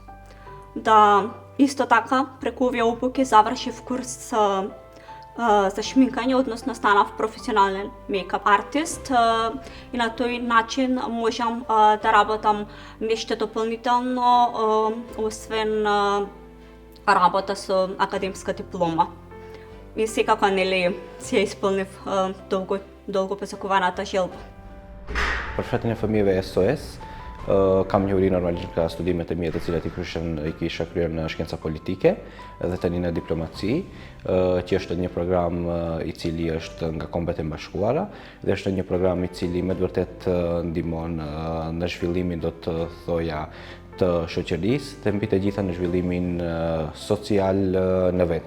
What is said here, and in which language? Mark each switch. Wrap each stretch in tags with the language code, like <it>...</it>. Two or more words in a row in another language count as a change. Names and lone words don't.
<mk>Да исто така преку овие обуки завршив курс за шминкање, односно станав професионален мејкап артист и на тој начин можам да работам нешто дополнително освен работа со академска диплома. И секако нели се исполнив долго посакуваната желба.</mk> <sq>Përfshëtjen e fëmijëve SOS, kam njohuri normalisht nga studimet e mia të cilat i kisha kryer në shkenca politike dhe tani në diplomaci, që është një program i cili është nga Kombet e Bashkuara dhe është një program i cili me të vërtet ndihmon në zhvillimin, do të thoja, të shoqërisë dhe mbi të gjitha në zhvillimin social në vend.</sq>